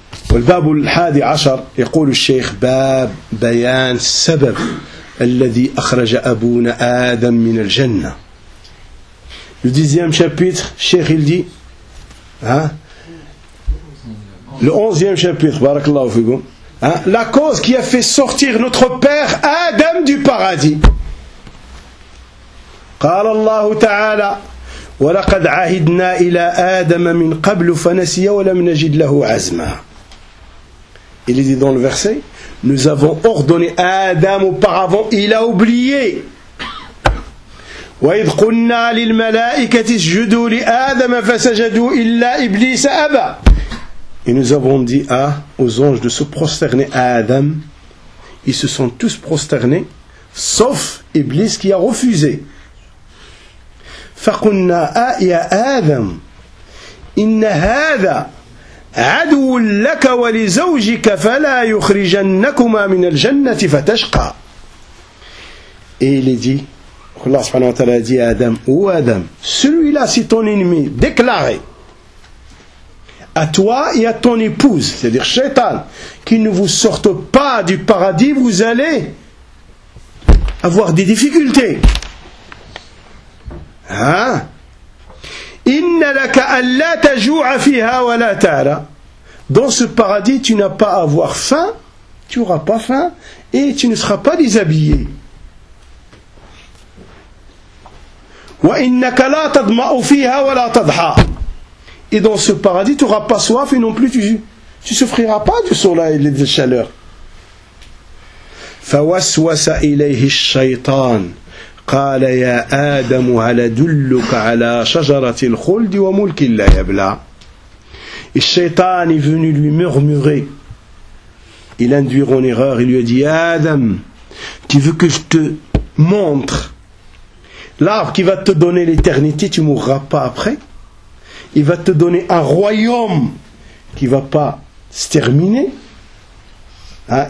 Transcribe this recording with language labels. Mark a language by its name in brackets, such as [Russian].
[Arabic] والباب الحادي عشر يقول الشيخ باب بيان سبب الذي أخرج أبونا آدم من الجنة. [French] Le dixième chapitre, Cheikh il dit, le onzième chapitre, barakallahu fikoum, la cause qui a fait sortir notre père Adam du paradis. [Arabic] قال الله تعالى ولقد عهدنا إلى آدم من قبل فنسي ولم نجد له عزما. [French] Il est dit dans le verset, nous avons ordonné à Adam auparavant, il a oublié. [Arabic] وَإِذْ قُلْنَا لِلْمَلَائِكَةِ اسْجُدُوا لِآدَمَ فَسَجَدُوا إِلَّا إِبْلِيسَ أَبَى. [French] Et nous avons dit aux anges de se prosterner à Adam. Ils se sont tous prosternés, sauf Iblis qui a refusé. [Arabic] فَقُلْنَا يَا آدَمُ إِنَّ هَذَا عدو لك ولزوجك فلا يخرجنكما من الجنة فتشقى. [French] Il dit, Allah subhanahu wa ta'ala dit à Adam, ô Adam, celui-là c'est ton ennemi déclaré à toi et à ton épouse, c'est-à-dire Shaitan, qu'il ne vous sorte pas du paradis, vous allez avoir des difficultés. Hein? [Arabic] إن لك ألا تجوع فيها ولا تعرى. [French] Dans ce paradis, tu n'as pas à avoir faim, tu n'auras pas faim et tu ne seras pas déshabillé. [Arabic] وإنك لا تضمأ فيها ولا تضحى. [French] Et dans ce paradis, tu n'auras pas soif et non plus tu souffriras pas du soleil et de la chaleur. [Arabic] فوسوس إليه الشيطان قال يا آدم هل أدلك على شجرة الخلد وملك لا يبلى. [French] Et Shaitan est venu lui murmurer et l'induire en erreur. Il lui a dit, Adam, tu veux que je te montre l'arbre qui va te donner l'éternité, tu ne mourras pas après. Il va te donner un royaume qui ne va pas se terminer. Hein?